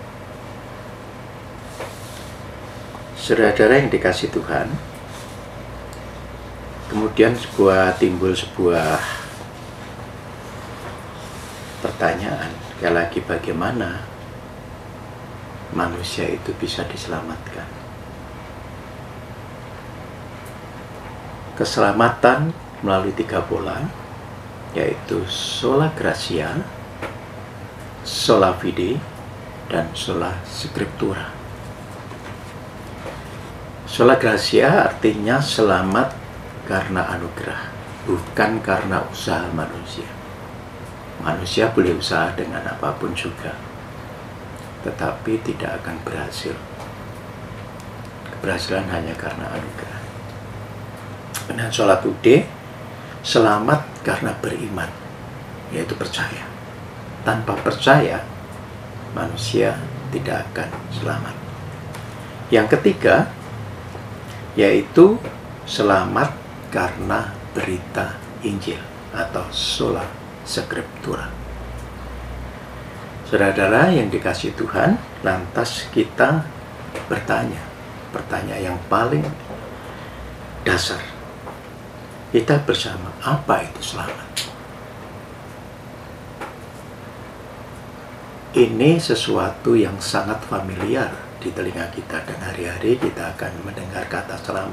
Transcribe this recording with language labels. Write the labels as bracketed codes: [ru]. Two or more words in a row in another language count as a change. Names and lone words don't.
[id] Saudara-saudara yang dikasihi Tuhan, kemudian timbul sebuah pertanyaan, sekali lagi, bagaimana manusia itu bisa diselamatkan? Keselamatan melalui 3 pola, yaitu [la] sola gratia, sola fide, [id] dan [la] sola scriptura. Sola gratia [id] artinya selamat karena anugerah, bukan karena usaha manusia. Manusia boleh usaha dengan apapun juga, tetapi tidak akan berhasil. Keberhasilan hanya karena anugerah. [la] Dan sola fide, [id] selamat karena beriman, yaitu percaya. Tanpa percaya, manusia tidak akan selamat. Yang ketiga, yaitu selamat karena berita Injil atau [la] sola scriptura. [id] Saudara-saudara yang dikasihi Tuhan, lantas kita bertanya, pertanyaan yang paling dasar. Kita bersama, apa itu selamat? Ini sesuatu yang sangat familiar di telinga kita, dan hari-hari kita akan mendengar kata selamat.